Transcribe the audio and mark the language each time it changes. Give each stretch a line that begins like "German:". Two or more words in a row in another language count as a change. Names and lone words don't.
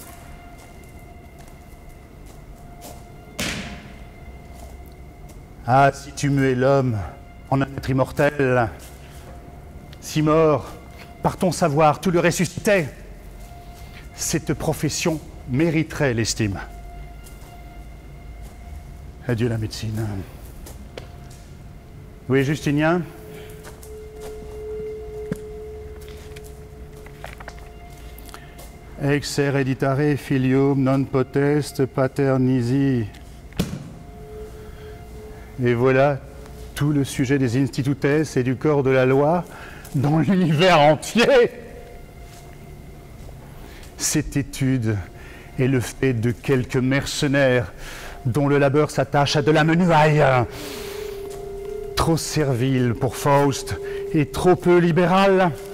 French: Ah, si tu muais l'homme en un être immortel, si mort, par ton savoir, tu le ressuscitais, cette profession mériterait l'estime. Adieu la médecine. Oui, Justinien?
Latin: Ex hereditare filium non potest pater nisi.
French: Et voilà tout le sujet des institutes et du corps de la loi dans l'univers entier. Cette étude est le fait de quelques mercenaires dont le labeur s'attache à de la menuaille. Trop servile pour Faust et trop peu libéral.